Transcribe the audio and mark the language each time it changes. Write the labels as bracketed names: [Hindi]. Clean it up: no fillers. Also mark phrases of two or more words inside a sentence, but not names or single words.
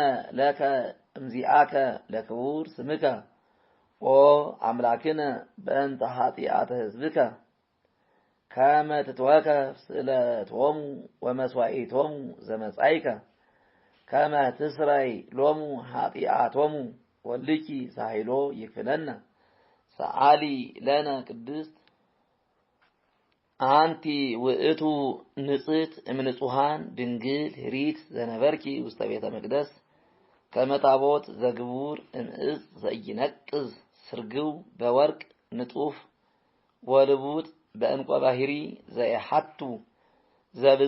[Geez] ለከ እምዚአከ ለክቡር ስምከ ኦ አምላክነ በእንተ ኃጢአተ ሕዝብከ ከመ ትትወከፍ ስእለቶሙ ወመስዋዕቶሙ ዘመጻእከ ከመ ትስረይ ሎሙ ኃጢአቶሙ ወልኪ ሳሂሎ ይክፍለነ ሰአሊ ለነ ቅድስት አንቲ ውእቱ ንጽሕት እምንጹሐን ድንግል ኅሪት ዘነበርኪ ውስተ ቤተ መቅደስ ከመ ታቦት ዘግቡር እምዕፅ ዘኢይነቅዝ ስርግው በወርቅ ንጡፍ ወልቡጥ በዕንቈ ባሕሪ ዘየሐቱ ዘብዙ